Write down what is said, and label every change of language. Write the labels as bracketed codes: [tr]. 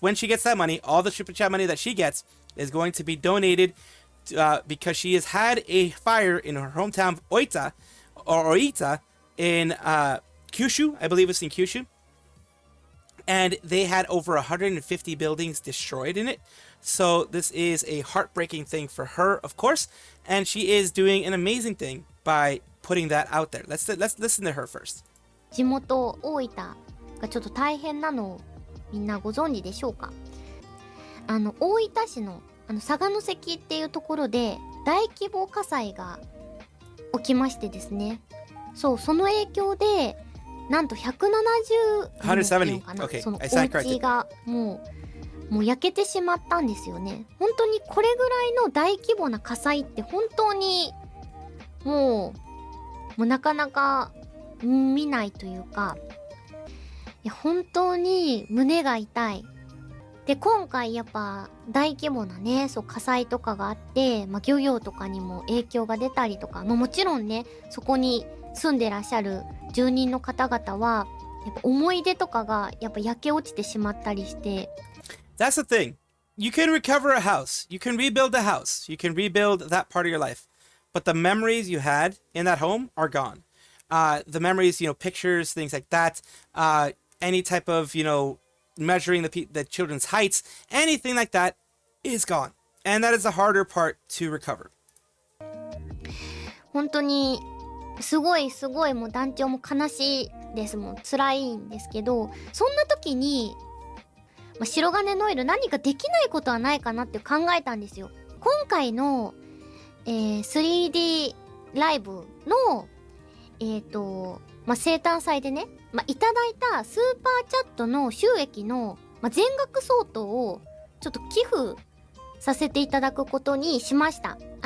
[en] When she gets that money, all the super chat money that she gets is going to be donated because she has had a fire in her hometown of Oita in Kunshu, I believe it's in Kunshu. And they had over 150 buildings destroyed in it. So this is a heartbreaking thing for her, of course. And she is doing an amazing thing by putting that out there. Let's listen to her first. [ja] 地元大分がちょっと大変なのをみんなご存知でしょうか。大分市の佐賀関っていうところで大規模火災が起きましてですね。その影響でなんと170かな、そのお家がもう焼けてしまったんですよね。本当にこれぐらいの大規模な火災って本当にもうなかなか見ないというか、いや本当に胸が痛い。で今回やっぱ大規模なね火災とかがあって、漁業とかにも影響が出たりとか、もちろんねそこに住んでらっしゃる住人の方々はやっぱ思い出とかがやっぱ焼け落ちてしまったりして。 [en] That's the thing. You can recover a house. You can rebuild a house. You can rebuild that part of your life. But the memories you had in that home are gone. The memories, pictures, things like that. Any type of, measuring the children's heights, anything like that is gone. And that is the harder part to recover. [ja] 本当にすごいもう団長も悲しいですもん、辛いんですけど、そんな時に、白金ノエル何かできないことはないかなって考えたんですよ。今回の、3D ライブの生誕祭でね、いただいたスーパーチャットの収益の、全額相当をちょっと寄付させていただくことにしました。